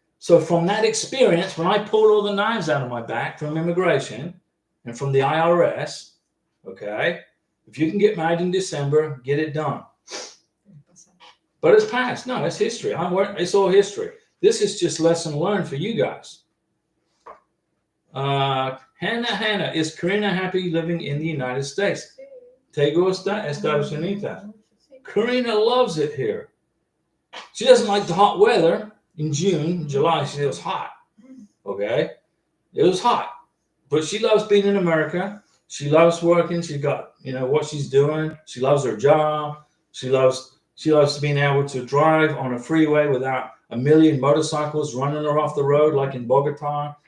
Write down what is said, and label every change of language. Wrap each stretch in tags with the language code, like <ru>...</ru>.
<en>So from that experience, when I pulled all the knives out of my back from immigration and from the IRS, okay, if you can get married in December, get it done. But it's past. No, it's history. It's all history. This is just lesson learned for you guys. Hannah, is Karina happy living in the United States?</en> <es>¿Te gusta Estados Unidos?</es> <en>Karina loves it here. She doesn't like the hot weather. In June, July, she was hot. Okay? It was hot. But she loves being in America. She loves working. She got, what she's doing. She loves her job. She loves being able to drive on a freeway without a million motorcycles running her off the road like in Bogota.</en>